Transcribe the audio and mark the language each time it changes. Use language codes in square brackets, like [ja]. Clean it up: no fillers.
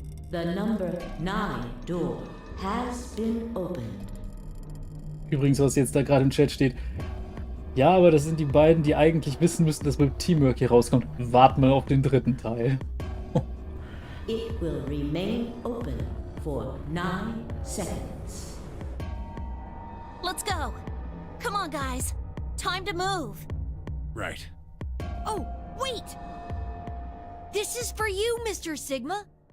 [en] The number 9 door has been opened. [de] Übrigens, was jetzt da gerade im Chat steht. Ja, aber das sind die beiden, die eigentlich wissen müssten, dass mit Teamwork hier rauskommt. Warten wir auf den dritten Teil. [en] It will remain open for 9 seconds. Let's go. Come on, guys. Time to move. Right. Oh, wait! This is for you, Mr. Sigma.